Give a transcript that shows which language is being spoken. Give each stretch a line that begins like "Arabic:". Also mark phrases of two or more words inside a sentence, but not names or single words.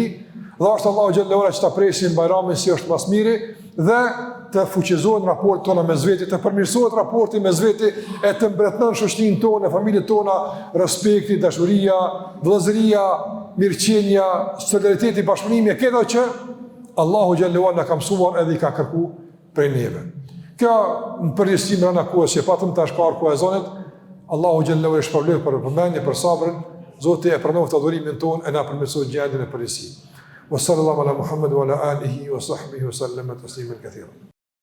Albanian: Dhe është Allahu
Arabic: جل وعلا
Albanian: që ta presim Bajramin si është mas miri dhe të fuqizohen raportet tona mes veti, të përmirësohet raporti mes veti, e të mbretëron shoqërinë tonë, familjet tona, respekti, dashuria, vëllëzëria, mirëqenia, solidariteti, bashkëpunimi, këto që Allahu xhallahu ala ka mësuar edhe i ka kërkuar prej neve. Kjo në përgjithësi rana kohës që patëm tash ka kohë e zonit, Allahu
Arabic: جل وعلا
Albanian: shpërblef për përmendje, për sabrin, Zoti e pranon adhurimin tonë e na përmirësoj gjendjen e përgjithësi.
Arabic: وصلى الله على محمد وعلى آله وصحبه وسلم تسليما كثيرا.